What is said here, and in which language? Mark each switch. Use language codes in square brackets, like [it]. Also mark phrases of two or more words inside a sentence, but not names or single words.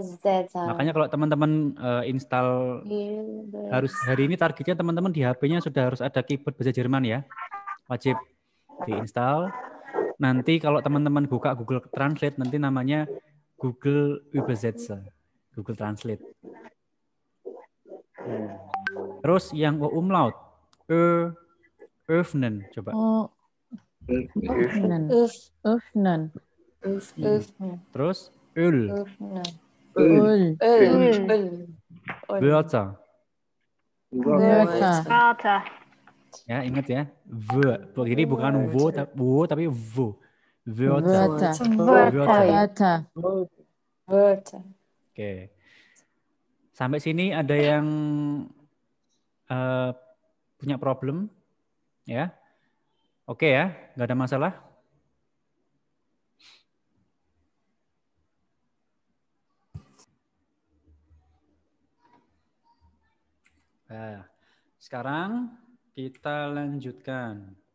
[id] Makanya kalau teman-teman install harus hari ini targetnya teman-teman di HP-nya sudah harus ada keyboard bahasa Jerman ya, wajib diinstal. Nanti kalau teman-teman buka Google Translate nanti namanya Google Übersetzer, Google Translate. Terus yang umlaut, öffnen, coba. Öffnen. Terus öl. Wörter. Ya, ingat ya. Jadi bukan wo tapi wo. Wörter. Oke. Sampai sini ada yang punya problem? Ya. Oke ya, nggak ada masalah. Nah, sekarang kita lanjutkan.